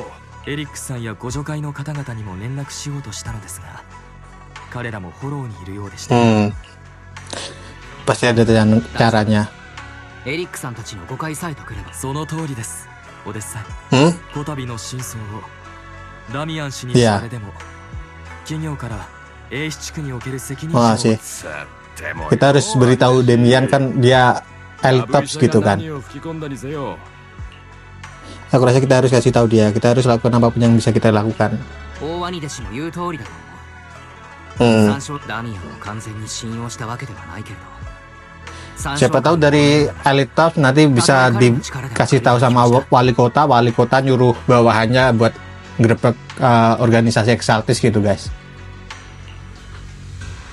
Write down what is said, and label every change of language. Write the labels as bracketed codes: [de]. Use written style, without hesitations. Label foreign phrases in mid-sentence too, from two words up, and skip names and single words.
[ja] エリックさんやご助会の方々にも連絡しようとしたのですが、彼らもフォローにいるようでした。 [id] Pasti ada caranya. [ja] エリックさんたちの誤解さえ解ければ。その通りです。お弟子さん。こたびの真相をダミアン氏にそれでも企業から A 地区における責任者を。 [id] Wah sih. Kita harus beritahu Damian kan dia elite TOPS gitu kan. Aku rasa kita harus kasih tahu dia. Kita harus lakukan apapun yang bisa kita lakukan. [ja] 大ワニ弟子の言う通りだと思う。ダミアンを完全に信用したわけではないけれど。 [id] Siapa tahu dari elite TOPS nanti bisa dikasih tahu sama wali kota nyuruh bawahannya buat ngerebek organisasi Exaltis gitu guys.